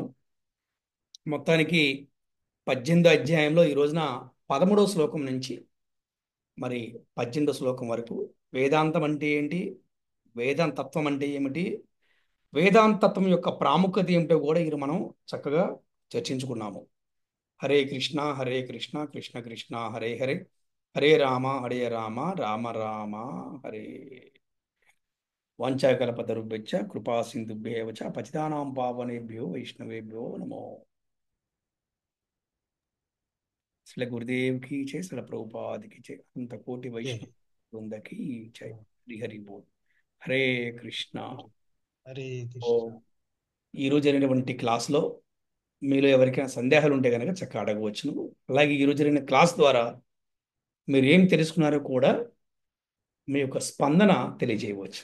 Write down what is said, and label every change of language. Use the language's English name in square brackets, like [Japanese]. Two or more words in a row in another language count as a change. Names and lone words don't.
[Telugu] మొత్తానికి 18వ అధ్యాయంలో ఈ రోజున 13వ శ్లోకం నుంచి మరి 18వ శ్లోకం వరకు వేదాంతం అంటే ఏంటి, వేదాంతత్వం అంటే ఏమిటి, వేదాంతత్వం యొక్క ప్రాముఖ్యత ఏమిటో కూడా ఇది మనం చక్కగా చర్చించుకున్నాము. [Sanskrit] हरे कृष्ण हरे कृष्ण कृष्ण कृष्ण हरे हरे, हरे राम हरे राम राम राम हरे. वाञ्छाकल्पतरुभ्यश्च कृपा सिन्धुभ्य एव च पतितानां पावनेभ्यो वैष्णवेभ्यो नमो. [Hindi] శ్రీ గురుదేవ్ की जय, శ్రీ ప్రభుపాద్ की जय, [Telugu] అంత కోటి వైష్ణవ బృందకి జై. హరి బోల్. హరే కృష్ణ. హరే ఓ, కృష్ణ. ఈరోజు జరిగినటువంటి క్లాస్లో మీలో ఎవరికైనా సందేహాలు ఉంటే కనుక చక్కగా అడగవచ్చును. అలాగే ఈరోజు జరిగిన క్లాస్ ద్వారా మీరు ఏం తెలుసుకున్నారో కూడా మీ యొక్క స్పందన తెలియజేయవచ్చు.